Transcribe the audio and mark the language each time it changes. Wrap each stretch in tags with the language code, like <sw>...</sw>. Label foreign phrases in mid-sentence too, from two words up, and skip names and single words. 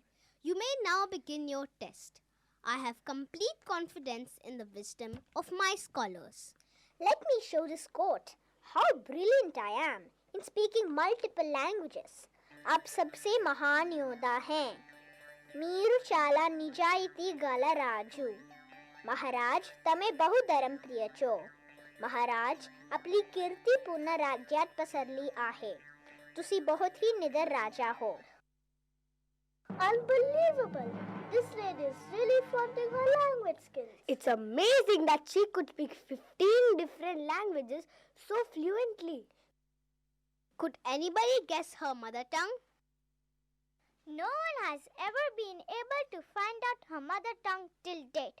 <en>You may now begin your test. I have complete confidence in the wisdom of my scholars. Let me show this court how brilliant I am in speaking multiple languages.</en> <hi>आप सबसे महान योद्धा हैं.</hi> <te>మీరు చాలా నిజాయితీ గల రాజు.</te> <gu>મહારાજ તમે બહુ ધર્મ પ્રિય છો.</gu> <mr>महाराज आपली कीर्ती पूर्ण राज्यात पसरली आहे.</mr> <pa>ਤੁਸੀਂ ਬਹੁਤ ਹੀ ਨਿਡਰ ਰਾਜਾ ਹੋ.</pa> <en>Unbelievable! This lady is really flaunting her language skills. It's amazing that she could speak 15 different languages so fluently. Could anybody guess her mother tongue? No one has ever been able to find out her mother tongue till date.</en>